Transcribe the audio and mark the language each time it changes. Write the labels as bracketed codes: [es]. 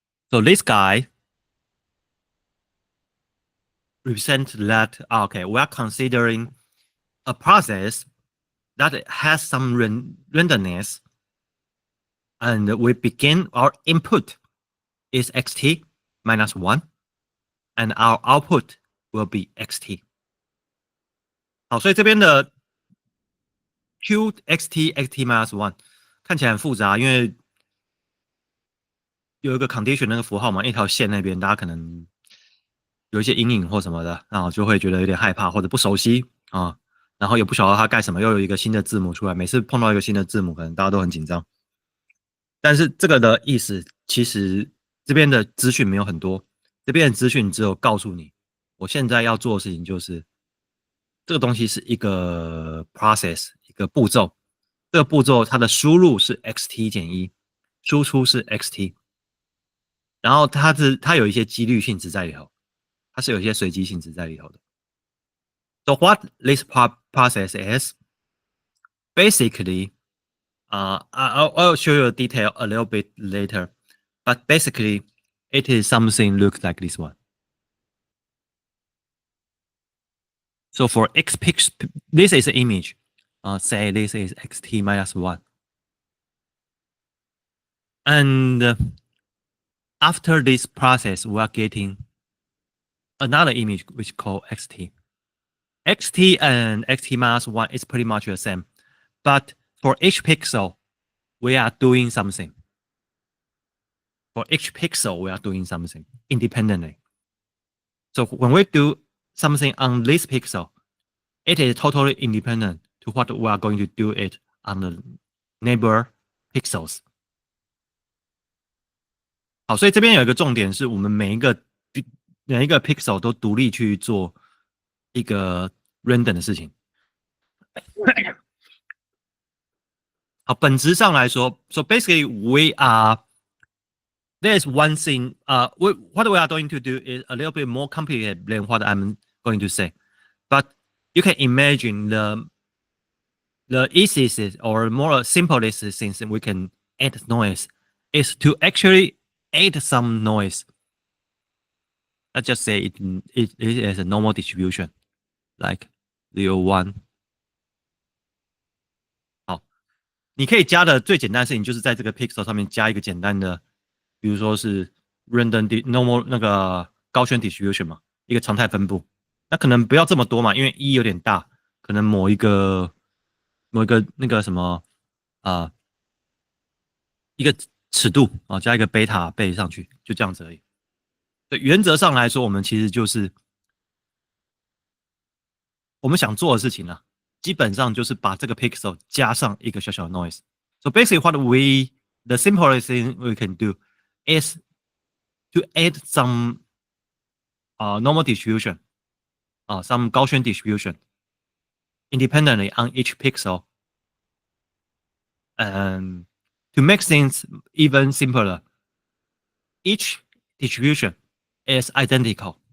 [en] So this guy represents that, okay, we are considering a process that has some randomness, and we begin our input is xt minus 1, and our output will be xt. [zh] 好，所以这边的 q xt xt minus 1看起来很复杂，因为有一个 condition 那个符号嘛，一条线那边大家可能有一些阴影或什么的，然后就会觉得有点害怕或者不熟悉啊，然后也不晓得它干什么，又有一个新的字母出来，每次碰到一个新的字母，可能大家都很紧张。但是这个的意思，其实这边的资讯没有很多，这边的资讯只有告诉你，我现在要做的事情就是这个东西是一个 process， 一个步骤，这个步骤它的输入是 xt 减1，输出是 xt， 然后它有一些几率性质在里头，它是有一些随机性质在里头的。 [en] So what this process is, basically, I'll show you a detail a little bit later, but basically, it is something looks like this one. So for x pixel, this is an image. Say this is xt minus 1. And after this process, we are getting another image which is called xt. Xt and xt minus 1 is pretty much the same. But for each pixel, we are doing something. For each pixel, we are doing something independently. So when we do something on this pixel, it is totally independent to what we are going to do it on the neighbor pixels. [zh] 好，所以这边有一个重点是我们每一个 pixel 都独立去做一个 random 的事情。好，本质上来说 [en] ，so basically there's one thing. What we are going to do is a little bit more complicated than what I'm going to say, but you can imagine the easiest or more simplest things we can add noise is to actually add some noise. Let's just say it is a normal distribution, like 0, 1。 [zh] 好，你可以加的最简单的事情就是在这个 pixel 上面加一个简单的，比如说是 random normal 那个高圈 distribution 嘛，一个常态分布。那可能不要这么多嘛，因为有点大，可能某一个那个什么一个尺度啊，加一个贝塔倍上去，就这样子而已。对，原则上来说，我们其实就是我们想做的事情呢、基本上就是把这个 pixel 加上一个小小的 noise。 [en] So basically, the simplest thing we can do is to add some normal distribution, some Gaussian distribution independently on each pixel, and to make things even simpler, each distribution is identical.